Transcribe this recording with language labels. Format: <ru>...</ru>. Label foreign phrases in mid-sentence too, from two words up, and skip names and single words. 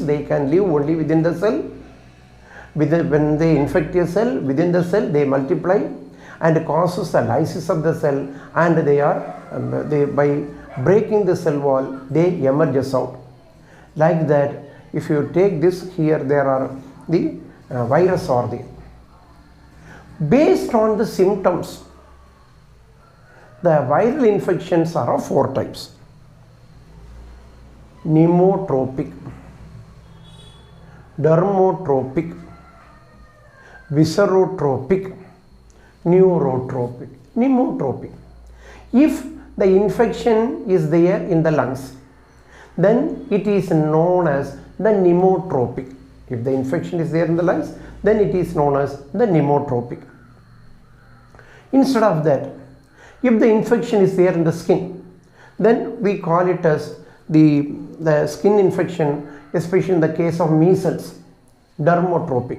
<en>They can live only within the cell. When they infect a cell, within the cell they multiply and causes the lysis of the cell, and they by breaking the cell wall they emerges out. Like that, if you take this, here there are the virus are there. Based on the symptoms, the viral infections are of 4 types. Pneumotropic, dermotropic, viserotropic, neurotropic. Pneumotropic. If the infection is there in the lungs, then it is known as the pneumotropic. If the infection is there in the lungs, then it is known as the pneumotropic. Instead of that, if the infection is there in the skin, then we call it as the skin infection, especially in the case of measles, dermotropic.</en>